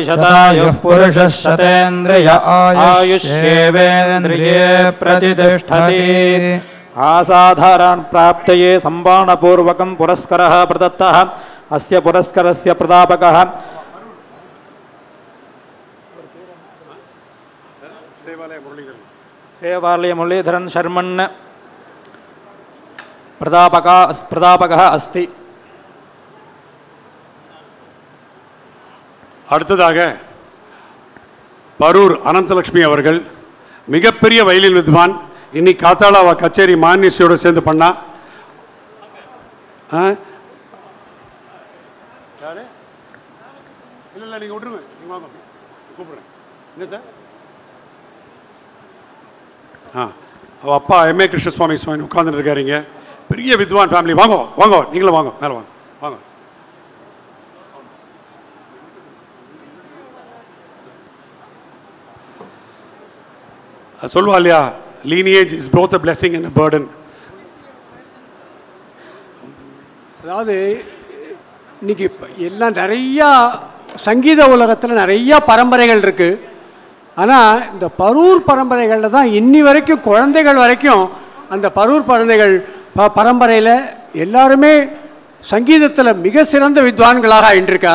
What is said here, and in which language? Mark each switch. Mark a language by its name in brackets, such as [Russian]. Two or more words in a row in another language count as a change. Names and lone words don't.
[Sanskrit] शतायुः पुरुषः शतेन्द्रिय आयुष्येवेन्द्रिये प्रतिष्ठति आसाधारण प्राप्तये सम्मानपूर्वकं पुरस्कारः प्रदत्तः अस्य पुरस्कारस्य प्रदापकः सेवालय मुरलीधरन शर्मन् प्रदापकः अस्ति. [Tamil] அடுத்ததாக பரூர் அனந்தலட்சுமி அவர்கள் மிகப்பெரிய வயலின் வித்வான். இன்னைக்கு காத்தால கச்சேரி மான்யசியோட சேர்ந்து பண்ணா. இல்லை நீங்கள் விட்டுருங்க, நீங்கள் வாங்க கூப்பிடுறேன். என்ன சார்? அவள் அப்பா எம்ஏ கிருஷ்ணசுவாமி சுவாமி உட்கார்ந்துட்டு இருக்காருங்க. பெரிய வித்வான் ஃபேமிலி. வாங்க வாங்க, நீங்களும் வாங்க, மேலே வாங்க வாங்க. சொல்லுவா இல்லையா, [English] lineage is both a blessing and a burden. [Tamil] அதாவது இன்னைக்கு எல்லாம் நிறையா சங்கீத உலகத்தில் நிறையா பரம்பரைகள் இருக்குது. ஆனால் இந்த பரூர் பரம்பரைகளில் தான் இன்னி வரைக்கும் குழந்தைகள் வரைக்கும் அந்த பரூர் பரம்பரையில் எல்லாருமே சங்கீதத்தில் மிக சிறந்த வித்வான்களாக ஆகிட்டுருக்கா.